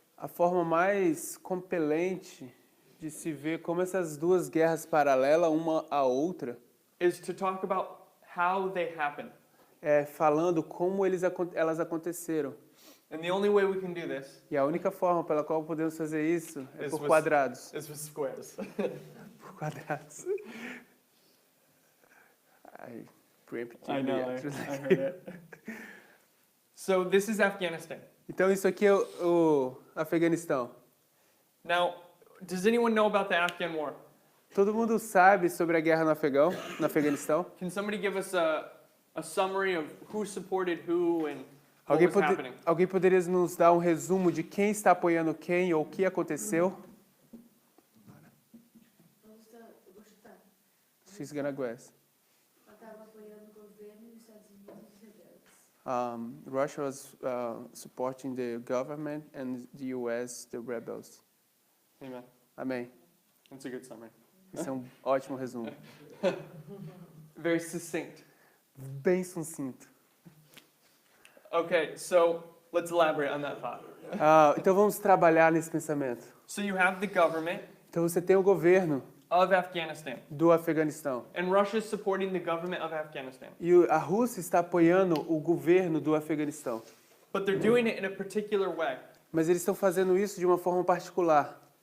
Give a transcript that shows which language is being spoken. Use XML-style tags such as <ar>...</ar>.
<pt>A forma mais compelente de se ver como essas duas guerras paralelas uma à outra</pt> <en>is to talk about how they happen.</en> <pt>é falando como elas aconteceram.</pt> <en>And the only way we can do this</en> <pt>E a única forma pela qual podemos fazer isso é</pt> <en>Is</en> <pt>por</pt> <en>with-</en> <pt>quadrados.</pt> <en>is with squares.</en> <pt>Por quadrados.</pt> <en>I preemptively I know, I answered. heard it. So this is Afghanistan.</en> <pt>Então isso aqui é o Afeganistão.</pt> <en>Now, does anyone know about the Afghan war?</en> <pt>Todo mundo sabe sobre a guerra no Afeganistão?</pt> <en>Can somebody give us a summary of who supported who and what was happening?</en> <pt>Alguém poderia nos dar um resumo de quem está apoiando quem ou o que aconteceu? Eu vou chutar.</pt> <en>She's gonna guess.</en> <pt>Ela estava apoiando o governo dos Estados Unidos e os rebeldes.</pt> <en>Russia was supporting the government and the US, the rebels. Amen.</en> <pt>Amém.</pt> <en>That's a good summary.</en> <pt>Esse é um ótimo resumo.</pt> <en>Very succinct.</en> <pt>Bem sucinto.</pt> <en>Okay, so let's elaborate on that thought.</en> <pt>Então vamos trabalhar nesse pensamento.</pt> <en>So you have the government</en> <pt>Então você tem o governo</pt> <en>of Afghanistan,</en> <pt>do Afeganistão.</pt> <en>and Russia is supporting the government of Afghanistan.</en> <pt>E a Rússia está apoiando o governo do Afeganistão.</pt> <en>But they're doing it in a particular way.</en> <pt>Mas eles estão fazendo isso de uma forma particular.</pt>